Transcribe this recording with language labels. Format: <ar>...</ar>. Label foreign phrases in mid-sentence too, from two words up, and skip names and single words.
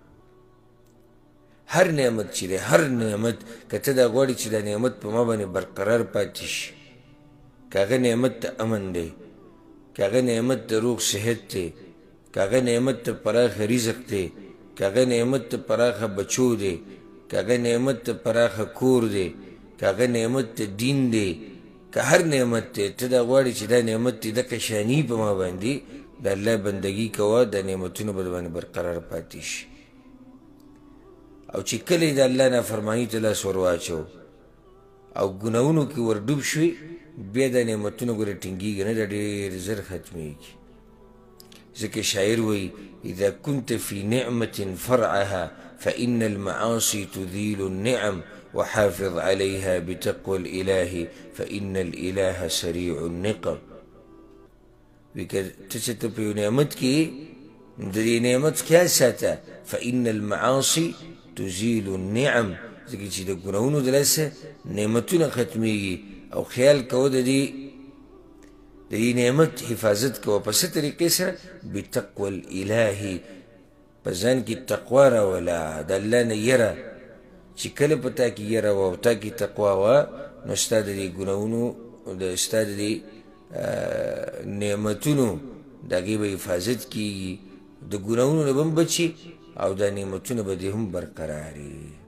<ps>هر نعمت چې دی هر نعمت که ته دا غواړې چې دا نعمت په ما باندې برقرار پاتې شي، که هغه نعمت د امن دی، که هغه نعمت د روغ صحت دی، که هغه نعمت د پراخه رزق دی، که هغه نعمت د پراخه بچو دی، که هغه نعمت د پراخه کور دی، که هغه نعمت د دین دی، که هر نعمت دی ته دا غواړې چې دا نعمت دی دقه شاني په ما باندې د الله بندګي کوه، دا نعمتونه به باندې برقرار پاتې شي. او چې کله د الله نافرماني ته لاس ور واچو او ګناهونو کې ور ډوب شوې بیا دا نعمتونه ګوره ټینګېږي نه، دا ډېر زر ختمېږي. ځکه شاعر وایي</ps> <ar>اذا كنت في نعمة فرعها فإن المعاصي تذيل النعم وحافظ عليها بتقوى الإله فإن الإله سريع النقم.</ar> <ps>وکه ته چې ته په یو نعمت کې د دې نعمت خیال ساته</ps> <ar>فإن المعاصي تزيل النعم،</ar> <ps>ځکه چې د ګناهونو د لاسه نعمتونه ختمېږي او خیال کوه د دې نعمت حفاظت کوه. په څه طریقې سره؟</ps> <ar>بتقوى الإله،</ar> <ps>په ځان کې تقوا راوله، د الله نه یره. چې کله په تا کې یره وه او تا کې تقوا وه نو ستا د دې ګناهونو ستا د دې نعمتونو د هغې به حفاظت کېږي، د ګناهونو نه به هم بچي او دا نعمتونه به دې هم برقرار وي.</ps>